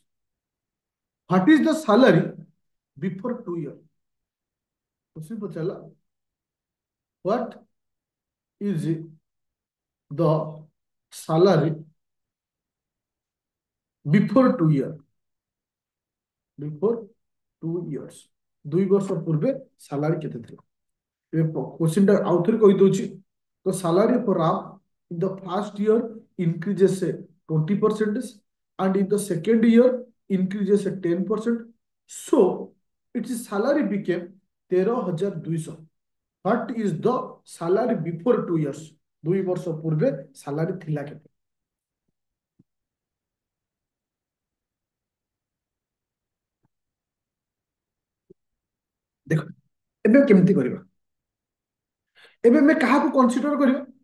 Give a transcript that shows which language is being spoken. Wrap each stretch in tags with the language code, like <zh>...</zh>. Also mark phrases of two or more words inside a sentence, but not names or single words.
<en>What is the salary before 2 years?</en> <or>Question pachala.</or> <en>What is the salary before 2 years? Before 2 years.</en> <or>2 ବର୍ଷ ପୂର୍ବେ ସାଲାରୀ କେତେ ଥିଲା? ଏବେ କ୍ୱେଶ୍ଚିନ୍ ଟା ଆଉ ଥରେ କହି ଦଉଛି। ତ</or> <en>salary for Ram in the first year increases 20% and in the second year increases 10%. So its salary became 13,200. What is the salary before 2 years?</en> <or>2 ବର୍ଷ ପୂର୍ବେ ସାଲାରୀ ଥିଲା କେତେ? ଦେଖ ଏବେ କେମିତି କରିବା? ଏବେ ଆମେ କାହାକୁ କନସିଡର କରିବା?</or>